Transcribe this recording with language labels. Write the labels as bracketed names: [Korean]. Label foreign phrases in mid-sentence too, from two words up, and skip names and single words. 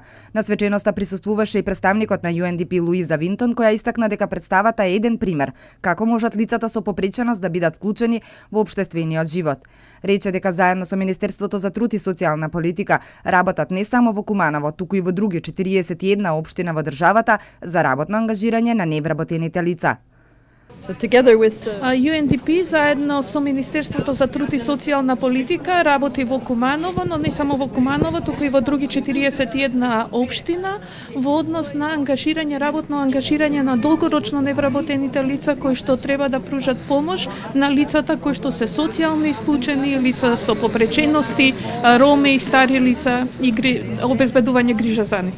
[Macedonian] На свеченоста присуствуваше и представникот на UNDP Луиза Винтон, која истакна дека представата е еден пример како можат лицата со попреченост да бидат вклучени во општествениот живот. Рече дека заедно со Министерството за труд и социјална политика работат не само во Куманово, туку и во други 41 општина во државата за работно ангажирање на невработените лица. [English] So together with UNDP [Macedonian] заедно со Министерството за труд и социјална политика работи во Куманово, но не само во Куманово, туку и во други 41 општина во однос на работно ангажирање на долгорочно невработените лица кои што треба да пружат помош на лицата кои што се социјално исклучени, лица со попречености, роми и стари лица и обезбедување грижа за нив.